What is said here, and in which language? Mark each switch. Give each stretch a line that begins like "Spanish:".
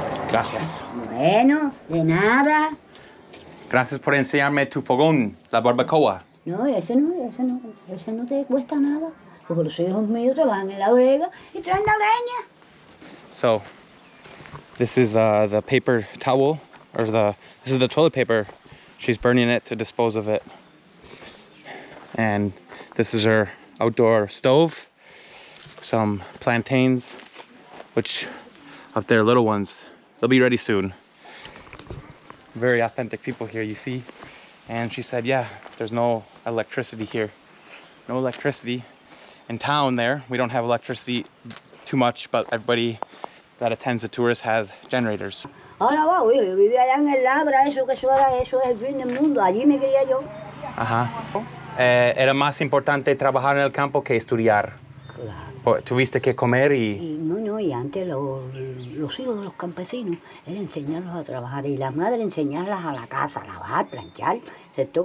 Spanish: Gracias. Bueno, de nada. Gracias por enseñarme tu fogón, la barbacoa. No, ese no te cuesta nada. Porque los hijos míos trabajan en La Vega y traen la leña.
English: So, this is the paper towel, or this is the toilet paper. She's burning it to dispose of it. And this is her outdoor stove. Some plantains, which of their little ones, they'll be ready soon. Very authentic people here, you see. And she said, yeah, there's no electricity here. No electricity. In town there, we don't have electricity too much, but everybody that attends the tours has generators.
Spanish: Ahora va, yo vivía allá en el Labra, eso es el fin del mundo. Allí me crié yo. Ajá. Era más importante trabajar en el campo que estudiar. Claro. Tuviste que comer y... Y antes los hijos de los campesinos era enseñarlos a trabajar y las madres enseñarlas a la casa, a lavar, planchar, ¿cierto?